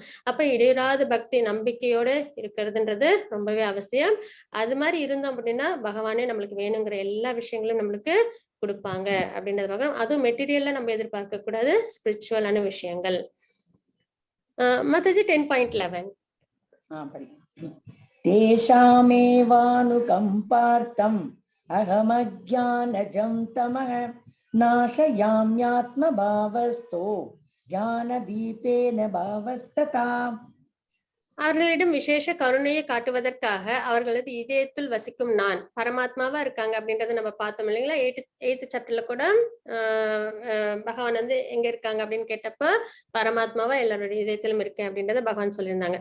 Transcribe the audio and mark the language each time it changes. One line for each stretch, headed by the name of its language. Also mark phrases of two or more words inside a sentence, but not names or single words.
Tamil: அப்ப இடையறாத பக்தி நம்பிக்கையோட இருக்கிறதுன்றது ரொம்பவே அவசியம். அது மாதிரி இருந்தோம் அப்படின்னா பகவானே நம்மளுக்கு வேணுங்கிற எல்லா விஷயங்களும் நம்மளுக்கு கொடுப்பாங்க அப்படின்றத பார்க்கணும். அதுவும் மெட்டீரியல்ல நம்ம எதிர்பார்க்க கூடாது, ஸ்பிரிச்சுவலான விஷயங்கள். மாதாஜி 10.11
Sanskrit: तेषामेवानुकम्पार्थम् अहमज्ञानजं तमः नाशयाम्यात्मभावस्थो ज्ञानदीपेन भावस्तथा.
Tamil: அவர்களிடம் விசேஷ கருணையை காட்டுவதற்காக அவர்களது இதயத்தில் வசிக்கும் நான் பரமாத்மாவா இருக்காங்க அப்படின்றத நம்ம பார்த்தோம் இல்லைங்களா? 8th சாப்டர்ல கூட பகவான் வந்து எங்க இருக்காங்க அப்படின்னு கேட்டப்ப பரமாத்மாவா எல்லாருடைய இதயத்திலும் இருக்கேன் அப்படின்றத பகவான் சொல்லியிருந்தாங்க.